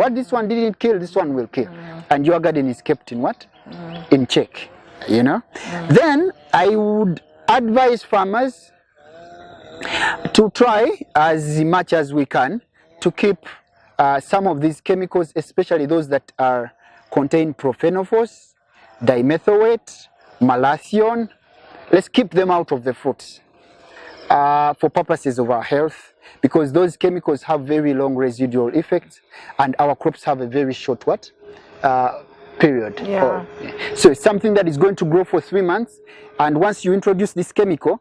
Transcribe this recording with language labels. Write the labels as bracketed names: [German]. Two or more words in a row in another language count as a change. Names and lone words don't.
[English] What this one didn't kill, this one will kill. And your garden is kept in what? In check, Then I would advise farmers to try as much as we can to keep some of these chemicals, especially those that contain profenophos, dimethylate, malathion. Let's keep them out of the fruits. For purposes of our health, because those chemicals have very long residual effects and our crops have a very short period. So it's something that is going to grow for 3 months, and once you introduce this chemical,